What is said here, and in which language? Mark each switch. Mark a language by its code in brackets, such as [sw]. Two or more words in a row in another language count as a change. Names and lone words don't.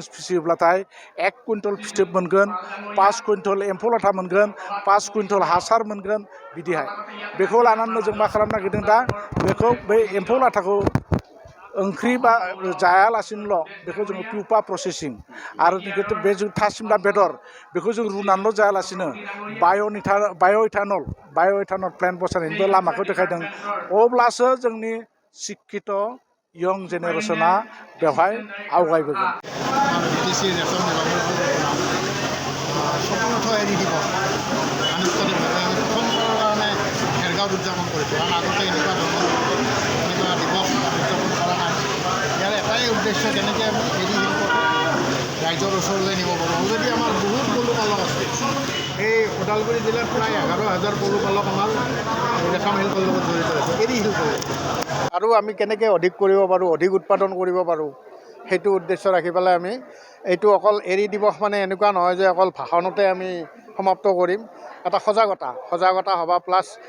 [brx] फिसियोब्लाथाय 1 कुइन्टल फिथोब मोनगोन 5 कुइन्टल एम्फौ लाथा मोनगोन 5 कुइन्टल हासार मोनगोन बिदिहाय बेखौ लानानै जों मा खालामनो नागिरदों दा बेखौ बै एम्फौ लाथाखौ ओंख्रि बा जायालासिनोल' बेखौ जोङो [en] pupa processing [brx] आरो बे जों थासिमला बेदर बेखौ जों रुनानैल' जायालासिनो बाय' [en] ethanol plant [brx] बसायनायनिबो लामाखौ देखायदों अब्लासो जोंनि शिक्षित [en] young generation [brx] बेवहाय आवगायबोगोन [as] সম্পূৰ্ণতঃ এৰি দিব আনুষ্ঠানিকভাৱে আমি প্ৰথমবাৰৰ কাৰণে ভেৰগাঁৱত উদযাপন কৰিছোঁ কাৰণ আগতে এনেকুৱা দিৱস উদযাপন কৰা নাই ইয়াৰ এটাই উদ্দেশ্য কেনেকৈ আমি এৰী শিল্পটো ৰাইজৰ ওচৰলৈ নিব পাৰোঁ অলৰেডি আমাৰ বহুত পলুপালক আছে এই ওদালগুৰি জিলাত প্ৰায় 11,000 পলুপালক আমাৰ ৰেশম শিল্পৰ লগত জড়িত আছে এৰী শিল্প আৰু আমি কেনেকৈ অধিক কৰিব পাৰোঁ অধিক উৎপাদন কৰিব পাৰোঁ সেইটো উদ্দেশ্য ৰাখি পেলাই আমি এইটো অকল এৰী দিৱস মানে এনেকুৱা নহয় যে অকল ভাষণতে আমি সমাপ্ত কৰিম এটা সজাগতা সভা প্লাছ